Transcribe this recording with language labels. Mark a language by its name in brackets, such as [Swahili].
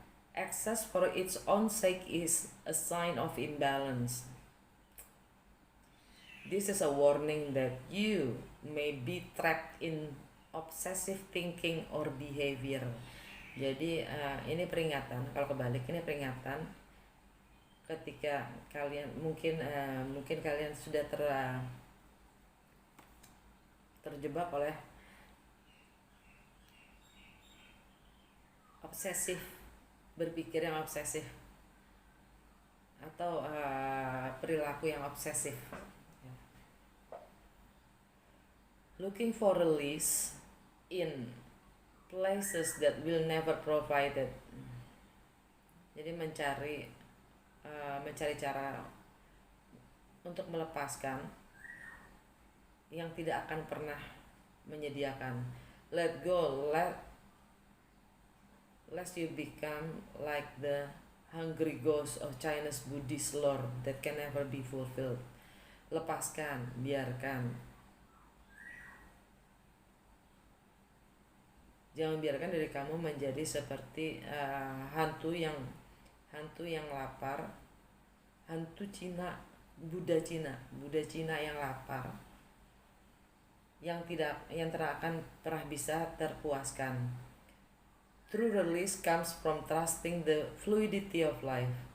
[English] Access for its own sake is a sign of imbalance. This is a warning that you may be trapped in obsessive thinking or behavior. [Indonesian] Jadi ini peringatan, kalau kebalik ini peringatan ketika kalian mungkin kalian sudah terjebak oleh obsesif, berpikir yang obsesif atau perilaku yang obsesif. [English] Looking for release in places that will never provide it. [Indonesian] Jadi mencari cara untuk melepaskan yang tidak akan pernah menyediakan. [English] Let go, lest you become like the hungry ghost of China's Buddhist lore that can never be fulfilled. [Indonesian] Lepaskan, biarkan. Jangan biarkan diri kamu menjadi seperti hantu yang lapar, hantu Cina, Buddha Cina yang lapar, yang tidak akan pernah bisa terpuaskan. [English] True release comes from trusting the fluidity of life.